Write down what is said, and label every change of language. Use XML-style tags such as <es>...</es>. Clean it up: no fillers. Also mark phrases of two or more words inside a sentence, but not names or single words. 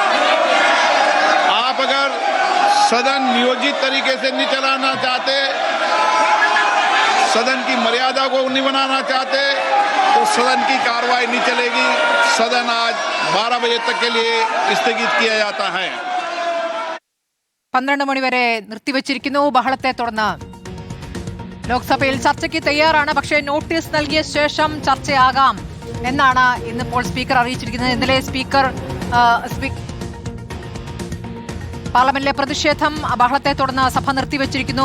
<hi>आप अगर सदन नियोजित तरीके से नहीं चलाना चाहते, सदन की मर्यादा को नहीं बनाना चाहते तो सदन की कार्रवाई नहीं चलेगी। सदन आज 12 बजे तक के लिए स्थगित किया जाता है।</hi> <ml>12 മണി വരെ നിർത്തിവച്ചിരിക്കുന്നു. ബഹളത്തെ തുടർന്ന് ലോക്സഭയിൽ ചർച്ചയ്ക്ക് തയ്യാറാണ്. പക്ഷേ നോട്ടീസ് നൽകിയ ശേഷം ചർച്ചയാകാം എന്നാണ് ഇന്നിപ്പോൾ സ്പീക്കർ അറിയിച്ചിരിക്കുന്നത്. ഇന്നലെ സ്പീക്കർ പാർലമെന്റിലെ പ്രതിഷേധം ബഹളത്തെ തുടർന്ന് സഭ നിർത്തിവച്ചിരിക്കുന്നു.</ml>